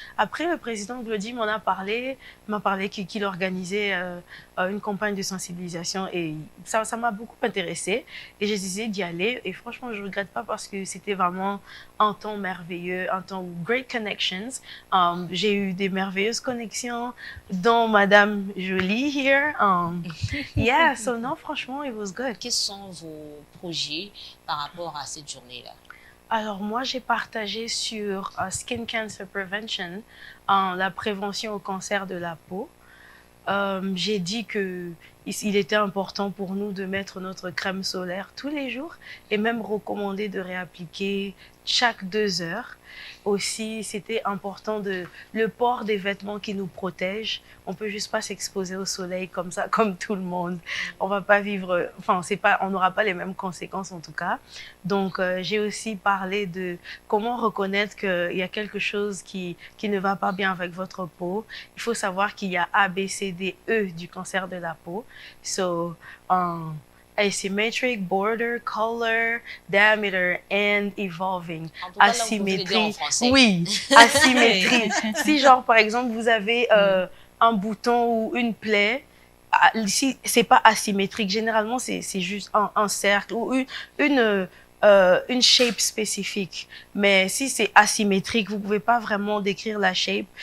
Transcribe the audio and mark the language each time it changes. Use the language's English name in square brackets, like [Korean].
[French] Après, le président Glody m'a parlé qu'il organisait une campagne de sensibilisation et ça m'a beaucoup intéressée et j'ai décidé d'y aller et franchement, je ne regrette pas parce que c'était vraiment un temps merveilleux, un temps [English] great connections. [French] J'ai eu des merveilleuses connexions dont Madame Jolie here. [English] Yeah, so [French] non, franchement, [English] it was good. [French] Quels sont vos projets par rapport à cette journée-là? Alors moi, j'ai partagé sur Skin Cancer Prevention, la prévention au cancer de la peau. J'ai dit qu'il était important pour nous de mettre notre crème solaire tous les jours et même recommandé de réappliquer chaque 2 heures. Aussi, c'était important le port des vêtements qui nous protègent. On peut juste pas s'exposer au soleil comme ça, comme tout le monde. On va pas vivre, on n'aura pas les mêmes conséquences en tout cas. Donc, j'ai aussi parlé de comment reconnaître qu'il y a quelque chose qui ne va pas bien avec votre peau. Il faut savoir qu'il y a A, B, C, D, E du cancer de la peau. [English] So, asymmetric, border, color, diameter, and evolving. [French] Asymétrie. Oui, asymétrie. Si genre, par exemple, vous avez un bouton ou une plaie, si c'est pas asymétrique, généralement, c'est juste un cercle ou une shape spécifique. Mais si c'est asymétrique, vous pouvez pas vraiment décrire la shape.